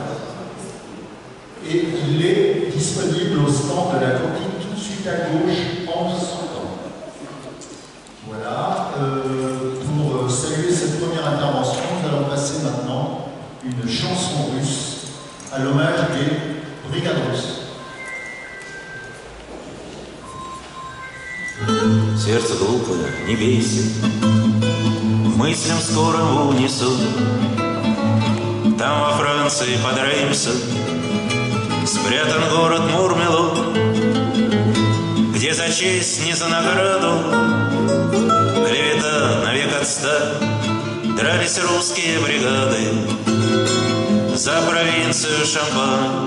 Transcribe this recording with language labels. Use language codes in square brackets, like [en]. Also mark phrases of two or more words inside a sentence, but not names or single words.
[fr] Et il est disponible au stand de la Courtine tout de suite à gauche en sortant. Voilà. Pour saluer cette première intervention, nous allons passer maintenant une chanson russe à l'hommage des brigades russes. [ru] Сердце глупое, не бейся, мыслям скоро в унисон. Там во Франции под Реймсом спрятан город Мурмело, где за честь, не за награду, клевета навек отстань, дрались русские бригады за провинцию Шампань.